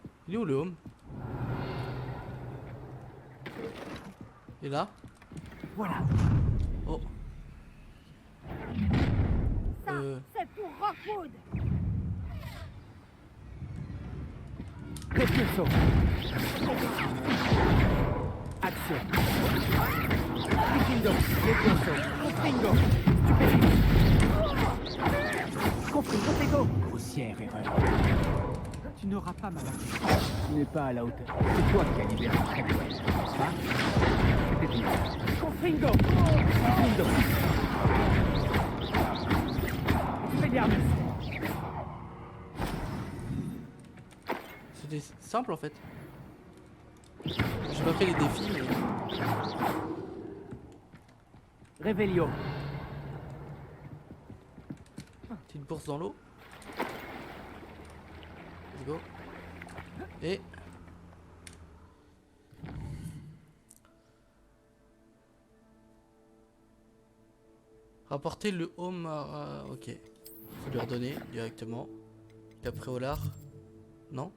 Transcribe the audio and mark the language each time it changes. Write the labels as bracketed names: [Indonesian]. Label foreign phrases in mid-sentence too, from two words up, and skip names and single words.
[French] Il est où le home? Et là? Voilà. Oh. Ça, c'est pour Rockwood. Repulso. Action. Liquido. Repulso. Confringo. Stupéfique. Confringo, Tego. Grossière erreur. Tu n'auras pas ma main. Tu n'es pas à la hauteur. C'est toi qui as libéré Redwell, n'est-ce pas? C'était bien. Confringo. Liquido. Expelliarmus. C'était simple en fait. J'ai pas fait les défis mais... Revelio. Petite bourse dans l'eau. [English] Let's go. [French] Et... rapporter le home à... ok. Faut lui redonner directement. Après au lard. Non?